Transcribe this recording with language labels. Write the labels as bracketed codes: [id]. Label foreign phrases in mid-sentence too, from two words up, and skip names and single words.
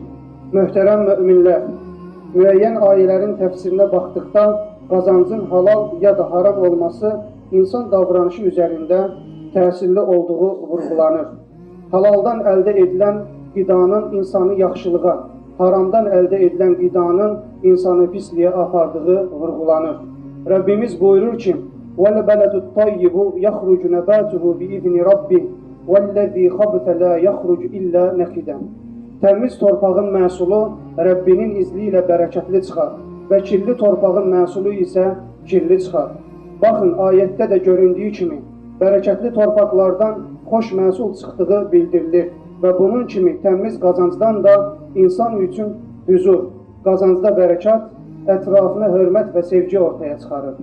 [az] Möhtərəm müminlər, müəyyən ayələrin təfsirinə baxdıqda qazancın halal ya da haram olması insan davranışı üzərində təsirli olduğu vurğulanır. Halaldan əldə edilən qidanın insanı yaxşılığa, haramdan əldə edilən qidanın insanı pisliyə apardığı vurğulanır. Rəbbimiz buyurur ki, [ar] وَالْبَلَدُ الطَّيِّبُ يَخْرُجُ نَبَاتُهُ بِإِذْنِ رَبِّهِ وَالَّذِي خَبْثَ لَا يَخْرُجُ إِلَّا نَكِدًا. [az] Təmiz torpağın məhsulu Rəbbinin izni ilə bərəkətli çıxar və kirli torpağın məhsulu isə kirli çıxar. Baxın, ayətdə də göründüyü kimi, bərəkətli torpaqlardan xoş məhsul çıxdığı bildirilir və bunun kimi təmiz qazancdan da insan üçün huzur, qazancda bərəkat, ətrafına hörmət və sevgi ortaya çıxarır.